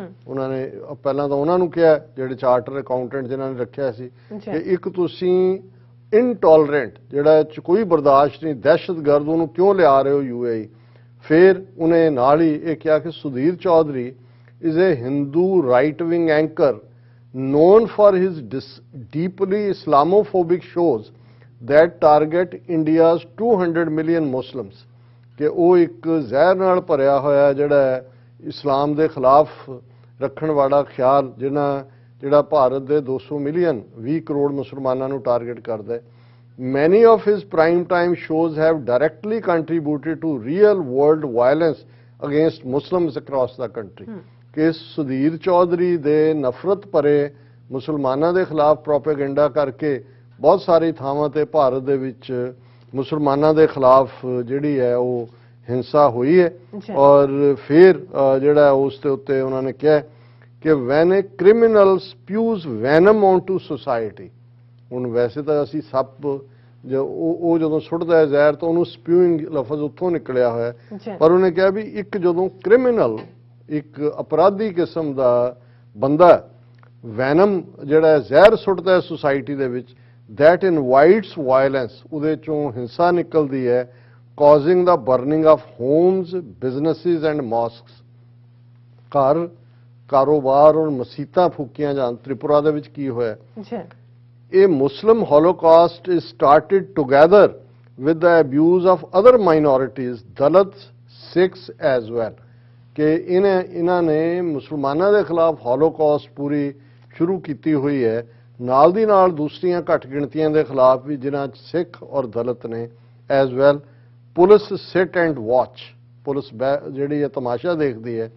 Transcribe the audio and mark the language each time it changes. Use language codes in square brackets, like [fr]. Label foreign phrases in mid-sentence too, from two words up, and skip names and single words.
[pa] ਉਹਨਾਂ ਨੇ ਪਹਿਲਾਂ ਤਾਂ ਉਹਨਾਂ ਨੂੰ ਕਿਹਾ ਜਿਹੜੇ [en] charter accountant [pa] ਜਿਨ੍ਹਾਂ ਨੇ ਰੱਖਿਆ ਸੀ ਕਿ ਇੱਕ ਤੁਸੀਂ ਇਨਟੋਲਰੈਂਟ ਜਿਹੜਾ ਕੋਈ ਬਰਦਾਸ਼ਤ ਨਹੀਂ ਦਹਿਸ਼ਤਗਰਦ ਉਹਨੂੰ ਕਿਉਂ ਲਿਆ ਰਹੇ ਹੋ UAE। ਫਿਰ ਉਹਨੇ ਨਾਲ ਹੀ ਇਹ ਕਿਹਾ ਕਿ [en] ਸੁਧੀਰ ਚੌਧਰੀ is a Hindu right wing anchor known for his deeply Islamophobic shows that target India's 200 million Muslims। [pa] ਕਿ ਉਹ ਇੱਕ ਜ਼ਹਿਰ ਨਾਲ ਭਰਿਆ ਹੋਇਆ ਜਿਹੜਾ ਇਸਲਾਮ ਦੇ ਖਿਲਾਫ ਰੱਖਣ ਵਾਲਾ ਖਿਆਲ ਜਿਹੜਾ ਭਾਰਤ ਦੇ 200 ਮਿਲੀਅਨ 20 ਕਰੋੜ ਮੁਸਲਮਾਨਾਂ ਨੂੰ ਟਾਰਗੇਟ ਕਰਦਾ ਹੈ। [en] Many of his prime time shows have directly contributed to real world violence against Muslims across the country। [pa] ਕਿ ਸੁਧੀਰ ਚੌਧਰੀ ਦੇ ਨਫ਼ਰਤ ਭਰੇ ਮੁਸਲਮਾਨਾਂ ਦੇ ਖਿਲਾਫ ਪ੍ਰੋਪੇਗੈਂਡਾ ਕਰਕੇ ਬਹੁਤ ਸਾਰੀ ਥਾਵਾਂ ਤੇ ਭਾਰਤ ਦੇ ਵਿੱਚ ਮੁਸਲਮਾਨਾਂ ਦੇ ਖਿਲਾਫ ਜਿਹੜੀ ਹੈ ਉਹ ਹਿੰਸਾ ਹੋਈ ਹੈ। ਔਰ ਫਿਰ ਜਿਹੜਾ ਉਸ ਦੇ ਉੱਤੇ ਉਹਨਾਂ ਨੇ ਕਿਹਾ ਕਿ [en] when a criminal spews venom on to society. [pa] ਹੁਣ ਵੈਸੇ ਤਾਂ ਅਸੀਂ ਸੱਪ ਉਹ ਜਦੋਂ ਸੁੱਟਦਾ ਹੈ ਜ਼ਹਿਰ ਤਾਂ ਉਹਨੂੰ ਸਪਿਊਇੰਗ ਲਫ਼ਜ਼ ਉੱਥੋਂ ਨਿਕਲਿਆ ਹੋਇਆ, ਪਰ ਉਹਨੇ ਕਿਹਾ ਵੀ ਇੱਕ ਜਦੋਂ ਕ੍ਰਿਮੀਨਲ ਇੱਕ ਅਪਰਾਧੀ ਕਿਸਮ ਦਾ ਬੰਦਾ ਵੈਨਮ ਜਿਹੜਾ ਜ਼ਹਿਰ ਸੁੱਟਦਾ ਹੈ ਸੁਸਾਇਟੀ ਦੇ ਵਿੱਚ [en] that invites violence, [pa] ਉਹਦੇ ਚੋਂ ਹਿੰਸਾ ਨਿਕਲਦੀ ਹੈ, [en] causing the burning of homes, businesses and mosques। [pa] ਘਰ ਕਾਰੋਬਾਰ ਔਰ ਮਸੀਤਾਂ ਫੂਕੀਆਂ ਜਾਣ। ਤ੍ਰਿਪੁਰਾ ਦੇ ਵਿੱਚ ਕੀ ਹੋਇਆ? [en] A Muslim Holocaust is started together with the abuse of other minorities, Dalits, Sikhs as well। [pa] ਕਿ ਇਹਨਾਂ ਨੇ ਮੁਸਲਮਾਨਾਂ ਦੇ ਖਿਲਾਫ ਹੌਲੋਕਾਸਟ ਪੂਰੀ ਸ਼ੁਰੂ ਕੀਤੀ ਹੋਈ ਹੈ, ਨਾਲ ਦੀ ਨਾਲ ਦੂਸਰੀਆਂ ਘੱਟ ਗਿਣਤੀਆਂ ਦੇ ਖਿਲਾਫ ਵੀ ਜਿਨ੍ਹਾਂ 'ਚ ਸਿੱਖ ਔਰ ਦਲਿਤ ਨੇ [en] as well. police sit and watch, [pa] ਪੁਲਿਸ ਜਿਹੜੀ ਹੈ ਤਮਾਸ਼ਾ ਦੇਖਦੀ ਹੈ।